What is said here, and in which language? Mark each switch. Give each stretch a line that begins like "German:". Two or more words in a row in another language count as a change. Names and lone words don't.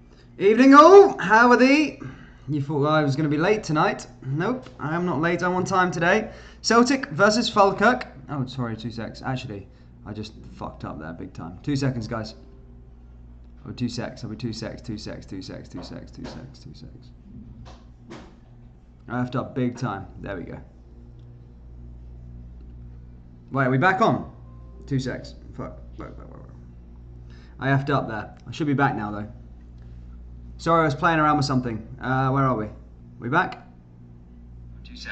English: Evening all, how are thee? You thought I was going to be late tonight. Nope, I am not late, I'm on time today. Celtic versus Falkirk. Oh, sorry, 2 secs. Actually, I just fucked up there big time. 2 seconds, guys. Oh, 2 secs, I'll be 2 secs, 2 secs, 2 secs, 2 secs, 2 secs, 2 secs. I effed up big time. There we go. Wait, are we back on? 2 secs. Fuck. I effed up there. I should be back now, though. Sorry, I was playing around with something. Where are we? We back? 2 secs.